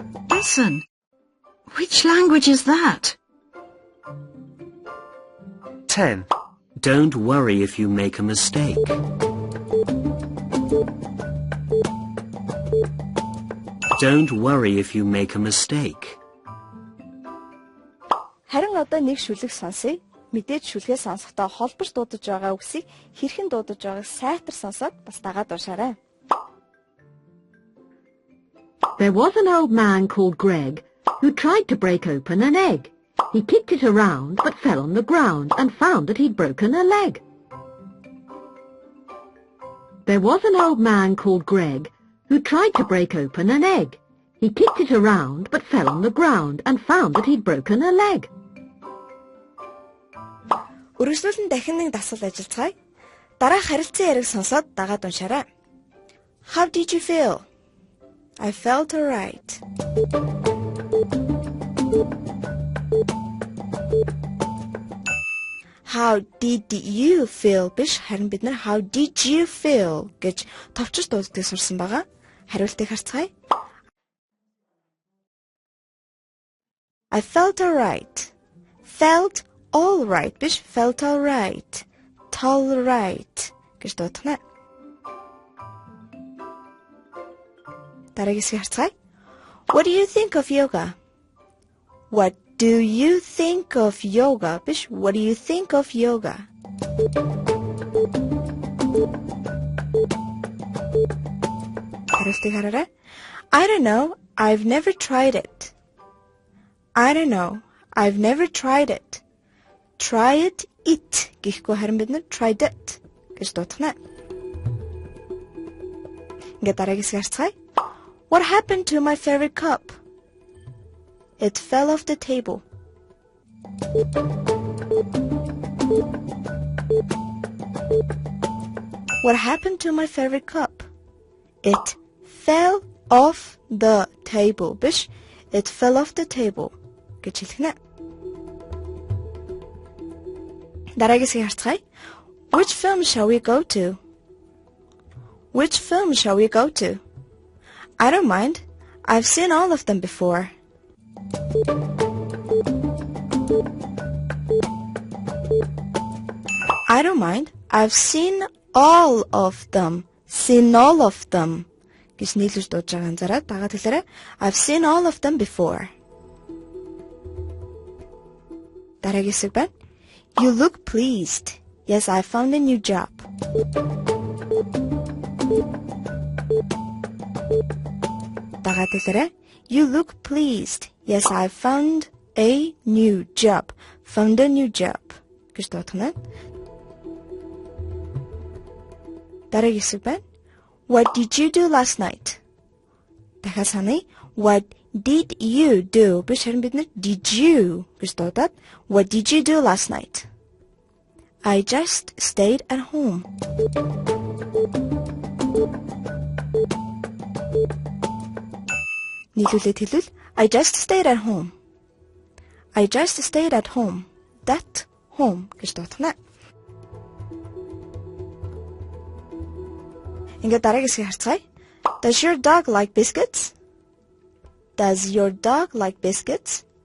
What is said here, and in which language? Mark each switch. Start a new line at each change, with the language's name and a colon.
English: Listen. Which language is that? 10. Don't worry if you make a mistake. Don't worry if you make a mistake.
Mongolian: Харин одоо нэг шүлэг сонсъё. Мэдээж шүлгээ сонсохдоо холбож дуудаж байгаа үгсийг хэрхэн дуудаж байгааг сайтар сонсоод бас дагаад уншаарай.
English: There was an old man called Greg who tried to break open an egg. He kicked it around but fell on the ground and found that he'd broken a leg. There was an old man called Greg who tried to break open an egg. He kicked it around but fell on the ground and found that he'd broken a leg.
Mongolian: Үргэлжлүүлэн дахин нэг дасгал ажиллацгаая. Дараах харилцан яриг сонсоод дагаад уншаарай.
English: How did you feel? I felt alright. How did you feel
Mongolian: биш харин бид нар
English: how did you feel
Mongolian: гэж товчж дууддаг сурсан байгаа. Хариултыг харцгаая.
English: I felt alright. Felt all right
Mongolian: биш
English: felt alright.
Mongolian: Tolerate гэж дуудана. Дараагийн хэсгийг харцгаая.
English: What do you think of yoga? What do you think of yoga?
Mongolian: Биш
English: what do you think of yoga?
Mongolian: Хариултыг хараарай.
English: I don't know. I've never tried it. I don't know. I've never tried it. Tried it
Mongolian: гэхгүй харин бид нар
English: tried it
Mongolian: гэж дуудана. Ингээд дараагийн хэсгийг харцгаая.
English: What happened to my favorite cup? It fell off the table. What happened to my favorite cup? It fell off the table.
Mongolian: Биш
English: it fell off the table
Mongolian: гэж хэлэх нэ. Дараагийн хэсгийг харцгаая.
English: Which film shall we go to? Which film shall we go to? I don't mind. I've seen all of them before. I don't mind. I've seen all of them. Seen all of them.
Mongolian: Гэж нийлүүлж дуудаж байгаа анзаараад дагаад хэлээрэй.
English: I've seen all of them before.
Mongolian: Дараагийн хэсэг байна.
English: You look pleased. Yes, I found a new job.
Mongolian: Дагаад хэлээрэй.
English: You look pleased. Yes, I found a new job. Found a new job.
Mongolian: Гэж дуудана. Дараагийн хэсэг байна.
English: What did you do last night?
Mongolian: Дахиад саная.
English: What did you do?
Mongolian: Биш харин бид нар
English: did you
Mongolian: гэж дуудаад
English: What did you do last night? I just stayed at home.
Mongolian: нийлүүлээд хэлвэл
English: I just stayed at home. I just stayed at home. That home
Mongolian: гэж дуудана. Ингээд дараагийн хэсгийг харцгаая.
English: Does your dog like biscuits? Does your dog like biscuits?